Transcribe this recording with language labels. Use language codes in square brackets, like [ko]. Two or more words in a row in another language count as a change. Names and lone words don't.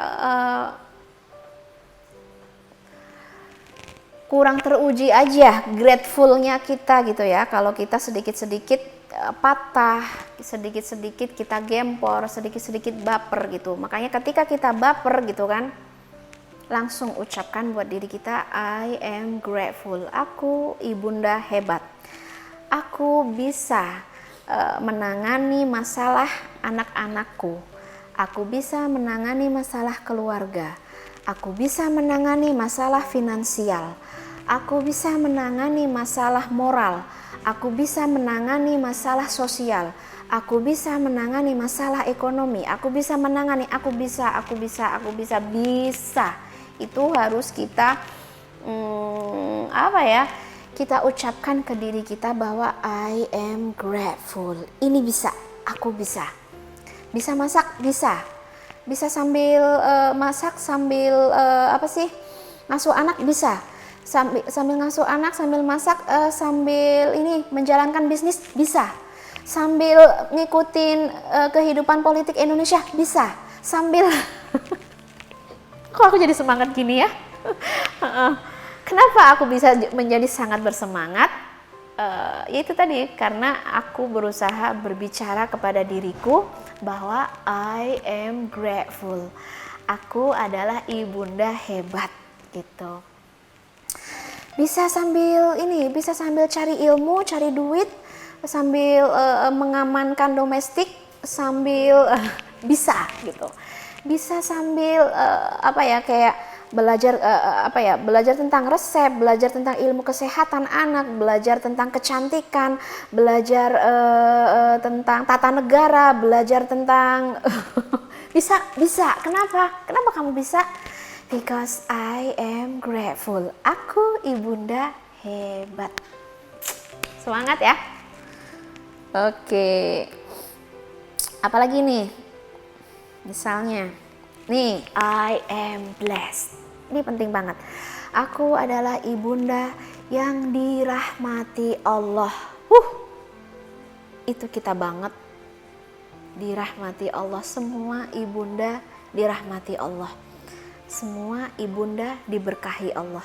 [id] Kurang teruji aja gratefulnya kita gitu ya. Kalau kita sedikit-sedikit patah, sedikit-sedikit kita gempor, sedikit-sedikit baper gitu. Makanya ketika kita baper gitu kan, langsung ucapkan buat diri kita, [en] I am grateful. [id] Aku ibunda hebat. Aku bisa menangani masalah anak-anakku. Aku bisa menangani masalah keluarga. Aku bisa menangani masalah finansial. Aku bisa menangani masalah moral. Aku bisa menangani masalah sosial. Aku bisa menangani masalah ekonomi. Aku bisa menangani, aku bisa. Itu harus kita kita ucapkan ke diri kita bahwa [en] I am grateful. [id] Ini bisa, aku bisa. Bisa masak, bisa. Bisa sambil masak, sambil ngasuh anak, bisa. Sambil ngasuh anak, sambil masak, sambil ini menjalankan bisnis, bisa. Sambil ngikutin kehidupan politik Indonesia, bisa. Sambil kok aku jadi semangat gini ya? Kenapa aku bisa menjadi sangat bersemangat? Itu tadi, karena aku berusaha berbicara kepada diriku bahwa [en] I am grateful. [id] Aku adalah ibunda hebat gitu. Bisa sambil cari ilmu, cari duit, sambil mengamankan domestik, sambil bisa gitu. Bisa sambil kayak belajar tentang resep, belajar tentang ilmu kesehatan anak, belajar tentang kecantikan, belajar tentang tata negara, belajar tentang bisa. Kenapa kamu bisa? [en] Because I am grateful. [id] Aku ibunda hebat. Semangat ya. Oke. Apalagi nih? Misalnya, nih, [en] I am blessed. [id] Ini penting banget. Aku adalah ibunda yang dirahmati Allah. Itu kita banget. Dirahmati Allah. Semua ibunda dirahmati Allah. Semua ibunda diberkahi Allah.